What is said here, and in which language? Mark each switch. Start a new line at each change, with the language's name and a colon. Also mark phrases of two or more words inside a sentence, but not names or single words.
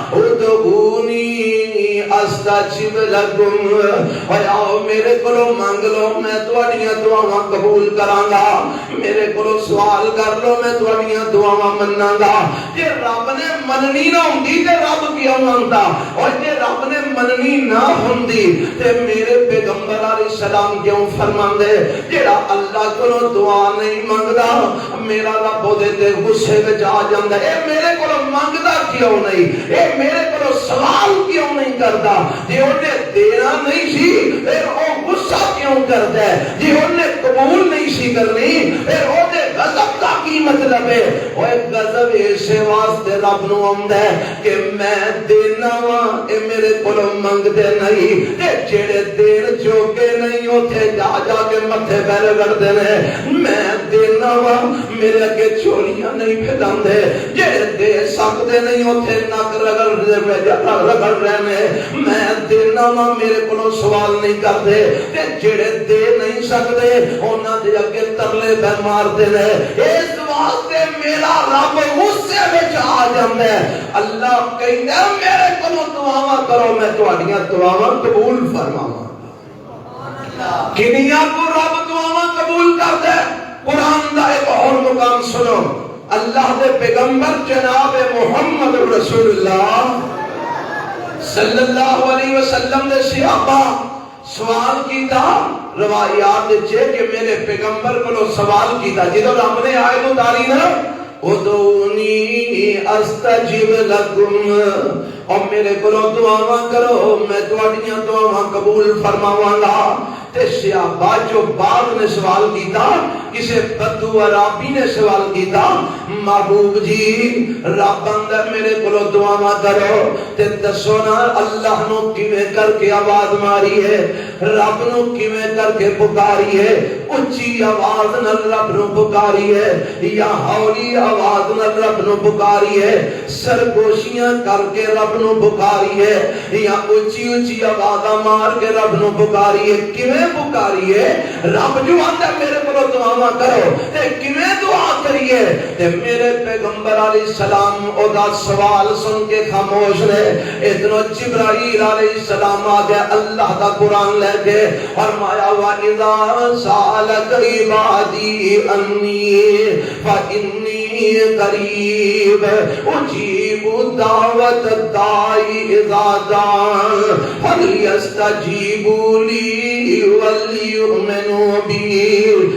Arabic: ادعونی استجب لکم
Punjabi: اور آؤ میرے کولوں مانگ لو میں تہاڈیاں دعاواں قبول کراں گا میرے کولوں سوال کر لو میں تہاڈیاں دعاواں مناں گا جے رب نے مننی نہ ہوندی تے رب کیوں آندا اور جے رب نے مننی نہ ہوندی تے میرے پیغمبر
Arabic: علیہ السلام
Punjabi: کیوں فرماندے جڑا اللہ کو دعا نہیں منگدا میرا رب او دے غصے وچ آ جاندا اے میرے کو منگدا کیوں نہیں اے میرے کو سوال کیوں نہیں کردا جے اونے دینا نہیں سی پھر او غصہ کیوں کردا ہے جے اونے قبول نہیں سی کرنی پھر او دے غضب دا کی مطلب ہے او غضب اس واسطے رب نو آندا ہے کہ میں دینا وا اے میرے کو منگدے نہیں تے جڑے دین جوگے نہیں اوتھے جا جا کے متھے پہ رگڑدے نے میں دینا وا میرے اگے چولیاں نہیں پھیلاندے جڑے دے سکدے نہیں اوتھے نک رگڑ رہے نے میں دینا وا میرے کو سوال نہیں کردے تے جڑے دے نہیں سکدے انہاں دے اگے ترلے پہ ماردے نے اس واسطے میرا رب غصے وچ آ جاندا ہے اللہ کہندا میرے کو دعاواں کرو میں تہاڈیاں دعاواں قبول فرماواں کنیاں کو رب دعاواں قبول کردا ہے قرآن دا ایک اور مقام سنو اللہ دے پیغمبر جناب محمد رسول اللہ
Arabic: صلی اللہ علیہ وسلم
Punjabi: دے صحابہ سوال کیتا روایات چے کہ میرے پیغمبر کو سوال کیتا جدو رب نے آیت اتاری نا
Arabic: ادعونی استجب لکم
Punjabi: اور میرے کو دعاواں کرو میں تہاڈیاں دعاواں قبول فرماواں گا تے صحابہ جو بعد نے سوال کیتا کسے بدو عربی نے سوال کیتا محبوب جی رب اندر میرے کو دعاواں کرو تے دسو نا اللہ نو کیویں کر کے آواز ماری ہے رب نو کیویں کر کے پکاری ہے اونچی آواز نال رب نو پکاری ہے یا ہولی آواز نال رب نو پکاری ہے سرگوشیاں کر کے رب نو پکاری ہے یا اونچی اونچی آوازاں مار کے رب نو پکاری ہے کیویں پکاری ہے رب جو آندا میرے کو دعاواں کرو تے کیویں دعا کریے تے میرے پیغمبر
Arabic: علیہ السلام
Punjabi: او دا سوال سن کے خاموش رہے ادھر جبرائیل
Arabic: علیہ السلام
Punjabi: آ گیا اللہ دا قرآن لے کے فرمایا
Arabic: وَإِذَا سَأَلَكَ عِبَادِي أَنِّي فَإِنِّي قَرِيبٌ أُجِيبُ دَعْوَةَ الدَّاعِ إِذَا دَعَانِ فَلْيَسْتَجِيبُوا لِي وَلْيُؤْمِنُوا بِي